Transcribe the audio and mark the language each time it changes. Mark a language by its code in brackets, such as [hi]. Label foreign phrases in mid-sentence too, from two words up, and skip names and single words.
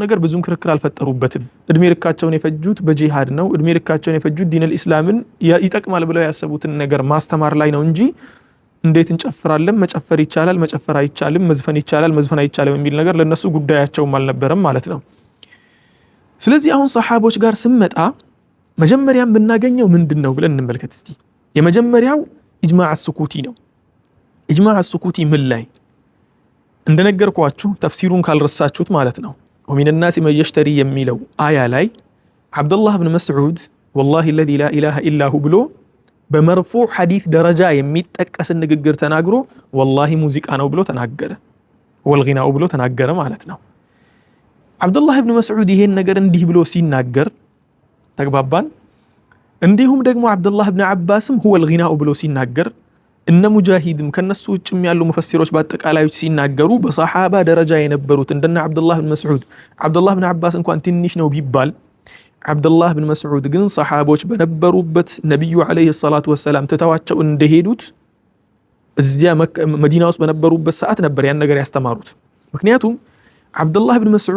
[am] ነገር ብዙም ክርክር አልፈጠሩበትም። እድሜ ልካቸውን የፈጁት በጂሃድ ነው። እድሜ ልካቸውን የፈጁት ዲነል ኢስላምን ይጠቅማል ብለው ያሰቡትን ነገር ማስተማር ላይ ነው እንጂ እንዴት እንጨፍራለን፣ መጨፈር ይቻላል፣ መጨፈር አይቻልም፣ መዝፈን ይቻላል፣ መዝፈን አይቻልም የሚል ነገር ለነሱ ጉዳያቸውም አልነበረም ማለት ነው። ስለዚህ አሁን ሰሓቦች ጋር ስመጣ መጀመሪያ የምናገኘው ምንድነው ብለን እንመልከት እስቲ። የመጀመሪያው [ar] إجماع سكوتي [am] ነው። [ar] إجماع سكوتي [am] ምን ላይ እንደነገርኳችሁ ተፍሲሩን ካልረሳችሁት ማለት ነው። [ar] ومن الناس من يشتري [am] የሚለው አያ ላይ አብዱላህ ብን መስዑድ [ar] والله الذي لا إله إلا هو [am] ብሎ በመርፉዕ ሐዲስ ደረጃ የሚጠቀስ ንግግር ተናግሮ ወላሂ ሙዚቃ ነው ብሎ ተናገረ፣ ወልጊናው ብሎ ተናገረ ማለት ነው። አብዱላህ ብን መስዑድ ይሄን ነገር እንዲህ ብሎ ሲናገር ተግባባን። እንዲሁም ደግሞ አብዱላህ ብን አባስም [ar] هو الغناء [am] ብሎ ሲናገር እነ ሙጃሂድም ከነሱ ውጭም ያሉ ሙፈሲሮች በአጠቃላዮች ሲናገሩ በሰሓባ ደረጃ የነበሩት እንደነ አብዱላህ ብን መስዑድ፣ አብዱላህ ብን አባስ እንኳን ትንሽ ነው ቢባል አብዱላህ ብን መስዑድ ግን ሰሓቦች በነበሩበት ነብዩ [ar] عليه الصلاة والسلام [am] ትተዋቸው እንደሄዱት እዚያ መዲና ውስጥ በነበሩበት ሰዓት ነበር ያን ነገር ያስተማሩት። ምክንያቱም አብዱላህ ብን